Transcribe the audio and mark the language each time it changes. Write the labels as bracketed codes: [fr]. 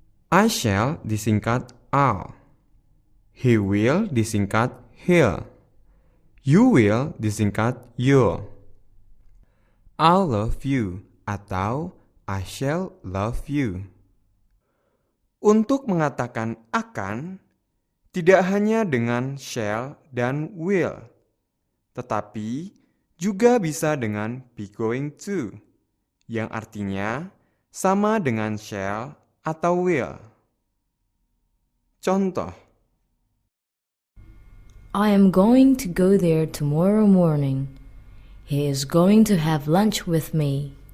[en] I shall disingkat I'll. He will disingkat he'll. You will disingkat you'll. I'll love you atau I shall love you. [id] Untuk mengatakan akan, tidak hanya dengan shall dan will, tetapi juga bisa dengan be going to, yang artinya sama dengan shall atau will. Contoh, [en] I am going to go there tomorrow morning. He is going to have lunch with me.